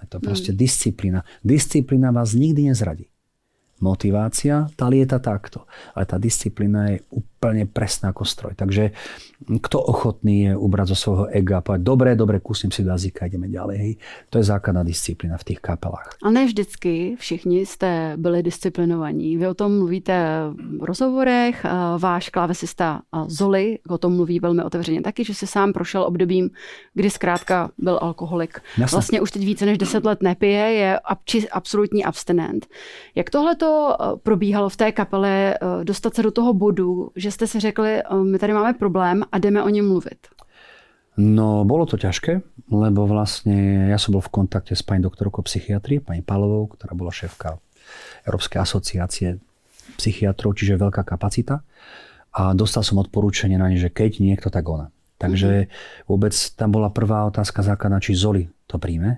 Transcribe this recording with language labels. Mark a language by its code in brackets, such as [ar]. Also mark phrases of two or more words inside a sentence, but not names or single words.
[sk] Je to proste disciplína. Disciplína vás nikdy nezradí. Motivácia, tá lieta takto. Ale tá disciplína je úplne presná ako stroj. Takže kto ochotný je ubrať zo svojho ega a povedať, dobre, kusím si do jazyka, ideme ďalej. Hej. To je základná disciplína v tých kapelách. [cs] A ne vždycky všichni jste byli disciplinovaní. Vy o tom mluvíte v rozhovorech. Váš klávesista Zoli o tom mluví velmi otevřeně taky, že se sám prošel obdobím, kdy zkrátka byl alkoholik. [sk] Jasne. [cs] Vlastně už teď více než 10 let nepije, je absolutní abstinent. Jak tohleto probíhalo v té kapele, dostat se do toho bodu, že jste si řekli, my tady máme problém a jdeme o něm mluvit? [sk] No, bolo to ťažké, lebo vlastne ja som bol v kontakte s pani doktorkou psychiatrie, pani Palovou, ktorá bola šéfka Európskej asociácie psychiatrov, čiže veľká kapacita. A dostal som odporúčanie na ne, že keď niekto, tak ona. Takže vôbec tam bola prvá otázka základná, či Zoli to príjme.